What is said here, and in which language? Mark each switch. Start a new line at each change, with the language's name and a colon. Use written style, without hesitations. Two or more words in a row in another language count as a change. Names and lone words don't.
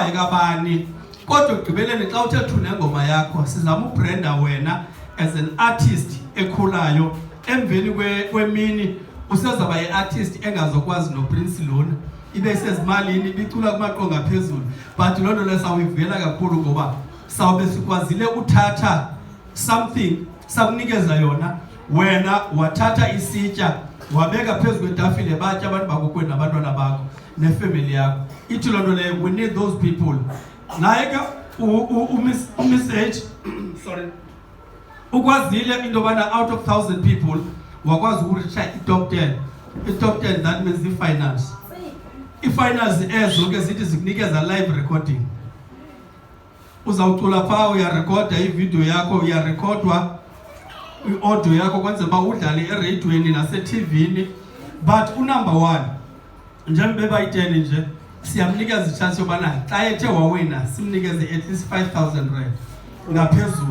Xhosa: yekabani kodwa ugqibeleni xa uthe thuna ngoma yakho sizama ubranda wena
English: as an artist
Xhosa: ekhulayo emveni kwemini usezaba yi-artist engazokwazi noPrince lona ibe sezimalini ibicula kumaqonga phezulu but loo nto le sawuyivela kakhulu ngoba sawube sikwazile uthatha something sakunikeza yona wena wathatha isitya wabeka phezu kwetafile batya abantu bakokwenu nabantwana bakho nefamily yakho. Ithi loo nto leyo
English: we need those people
Xhosa: naye ke umessage sorry ukwazile into yobana
English: out of 1,000 people
Xhosa: wakwazi ukureacha i-top 10. I-top 10
English: that means
Xhosa: i-finals. I-finals ezo ke zithi zikunikeza
English: live recording.
Xhosa: Uzawucula phaa uyarekhoda ivideo yakho uyarekhodwa i-audio yakho kwenzela uba udlale ereyidweni naseTVini but unumber 1 njengoba bebayiteni nje siyamnikeza ichance yobana xa ethe wawina simnikeze
English: at least 5,000 rand
Xhosa: ngaphezulu.